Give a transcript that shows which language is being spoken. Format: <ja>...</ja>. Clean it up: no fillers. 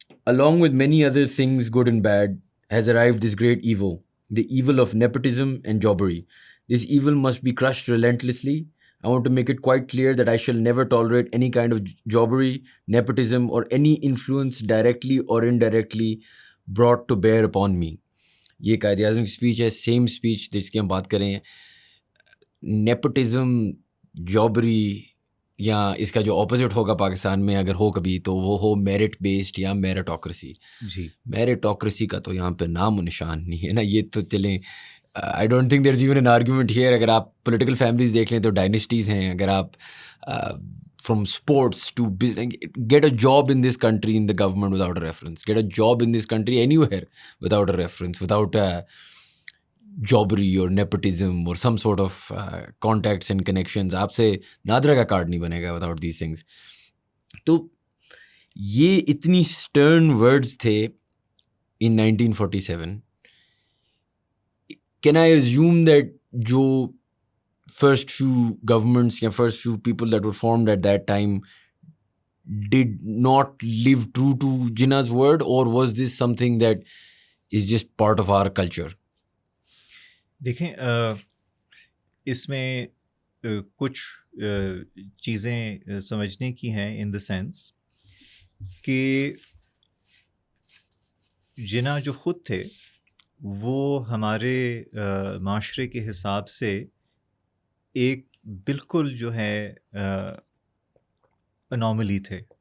<en>Along with many other things good and bad has arrived this great evil, the evil of nepotism and jobbery. This evil must be crushed relentlessly. I want to make it quite clear that I shall never tolerate any kind of jobbery, nepotism or any influence directly or indirectly brought to bear upon me.</en> <ur>یہ قائد اعظم کی speech ہے, same speech جس کی ہم بات کریں. Nepotism, جابری, یا اس کا جو اپوزٹ ہوگا پاکستان میں اگر ہو کبھی تو وہ ہو میرٹ بیسڈ یا میرٹوکریسی. جی, میرٹوکریسی کا تو یہاں پہ نام و نشان نہیں ہے نا. یہ تو چلیں,</ur> <en>I don't think there is even an argument here.</en> <ur>اگر آپ پولیٹیکل فیملیز دیکھ لیں تو ڈائنیسٹیز ہیں, اگر آپ</ur> <en>from sports to business, get a job in this country in the government without a reference, get a job in this country anywhere without a reference, without jobbery or nepotism or some sort of contacts and connections.</en> <ur>آپ سے نادرا کا card نہیں بنے گا</ur> <en>without these things.</en> <ur>تو یہ اتنی</ur> <en>stern words</en> <ur>تھے in 1947.</ur> <en>Can I assume that جو first few governments یا first few people that were formed at that time did not live true to Jinnah's word, or was this something that is just part of our culture?</en> <ur>دیکھیں اس میں کچھ چیزیں سمجھنے کی ہیں</ur> <en>in the sense</en> <ur>کہ جناح جو خود تھے وہ ہمارے معاشرے کے حساب سے ایک بالکل جو ہے انوملی تھے.</ur>